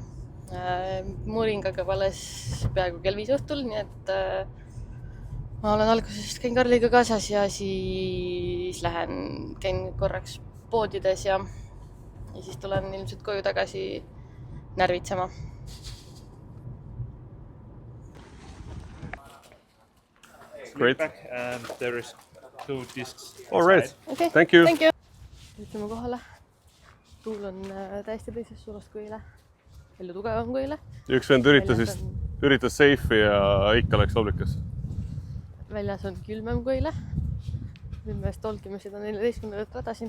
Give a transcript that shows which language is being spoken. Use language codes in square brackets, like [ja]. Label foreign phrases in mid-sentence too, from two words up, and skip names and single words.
[et] Muuring hakkab alles peaaegu kell 5 õhtul, nii et ma olen algusest käin Karliga kaasas ja siis käin korraks poodides ja siis tulen ilmselt koju tagasi närvitsema. [en] Great. And there is 2 discs. All right. Okay. Thank you. [et] Ütleme kohale. Tuul on täiesti teisest suunast kui eile. Palju tugevam kui eile. Üks vend üritas seifi ja ikka läks oblikas. Väljas on külmem kui eile. Nüüd me tolkime seda 14. rada siin.